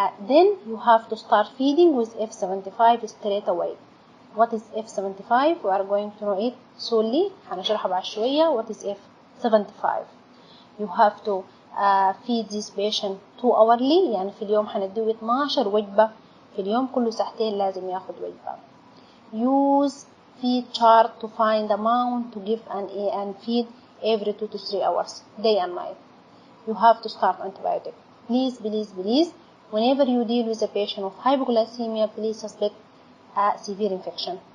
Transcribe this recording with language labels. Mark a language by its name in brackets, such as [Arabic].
[English] Then you have to start feeding with F75 straight away. What is F75? We are going to know it solely. [Arabic] هنشرحها بعد شوية. [English] What is F75? You have to feed this patient 2 hourly. [Arabic] يعني في اليوم هنديه 12 وجبة في اليوم، كل ساعتين لازم ياخد وجبة. [English] Use feed chart to find amount to give and feed every 2 to 3 hours, day and night. You have to start antibiotic. Please, whenever you deal with a patient of hypoglycemia, please suspect a severe infection.